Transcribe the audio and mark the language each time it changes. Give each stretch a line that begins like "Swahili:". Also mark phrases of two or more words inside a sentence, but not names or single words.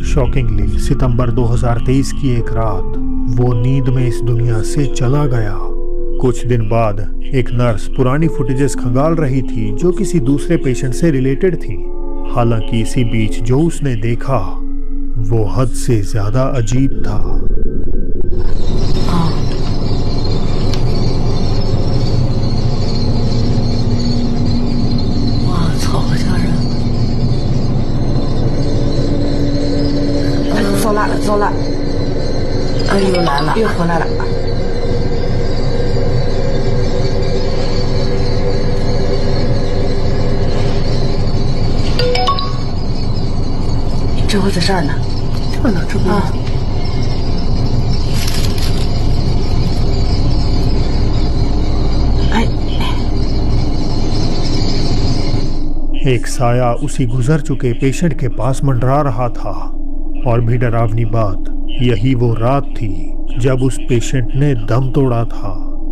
Hindi: शॉकिंगली सितंबर 2023 की एक रात वो नींद में इस दुनिया से चला गया। कुछ दिन बाद एक नर्स पुरानी फुटेजेस खंगाल रही थी जो किसी दूसरे पेशेंट से रिलेटेड थी। हालांकि इसी बीच जो उसने देखा वो हद से ज्यादा अजीब था।
Chinese: 走了，又来了，又回来了。这回在这儿呢，这呢，这不啊。
Hindi: एक साया उसी गुजर चुके पेशेंट के पास मंडरा रहा था। और भी डरावनी बात, यही वो रात थी जब उस पेशेंट ने दम तोड़ा था।